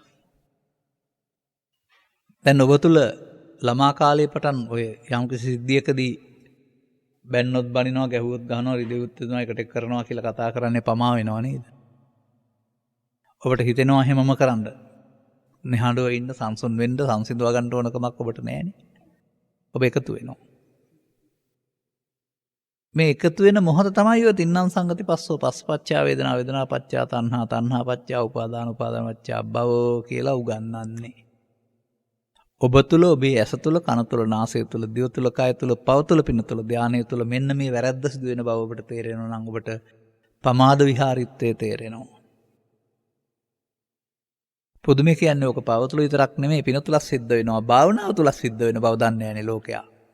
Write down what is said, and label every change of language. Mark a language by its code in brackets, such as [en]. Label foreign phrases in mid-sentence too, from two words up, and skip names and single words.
[si] දැන් ඔබ තුල ළමා කාලේ පටන් ඔය යම්කිසි සිද්ධියකදී බැන්නොත් බනිනවා ගැහුවොත් ගහනවා රිදෙව්වොත් දෙනවා එකට කරනවා කියලා කතා කරන්නේ පමා වෙනව නේද? ඔබට හිතෙනවා හැමම කරන්න. නිහඬව ඉන්න සංසුන් වෙන්න සංසිඳවා ගන්න ඕනකමක් ඔබට නැහැනේ. ඔබ එකතු වෙනවා. මේ එකතු වෙන මොහොත තමයි ඔය [pi] තින්නම් සංගති පස්සෝ පස්සපච්චා වේදනා වේදනා පච්චා තණ්හා තණ්හා පච්චා උපාදාන උපාදාන පච්චා භව [si] කියලා උගන්වන්නේ. ඔබ තුල ඔබේ ඇස තුල කන තුල නාසය තුල දිව තුල කය තුල පව තුල පින තුල ධානය තුල මෙන්න මේ වැරද්ද සිදු වෙන බව ඔබට තේරෙනවා නම් ඔබට පමාද විහාරීත්වයේ තේරෙනවා. පුදුමේ කියන්නේ ඔක පව තුල විතරක් නෙමෙයි පින තුලත් සිද්ධ වෙනවා භාවනාව තුලත් සිද්ධ වෙන බව දන්නේ නැහැනේ ලෝකයා.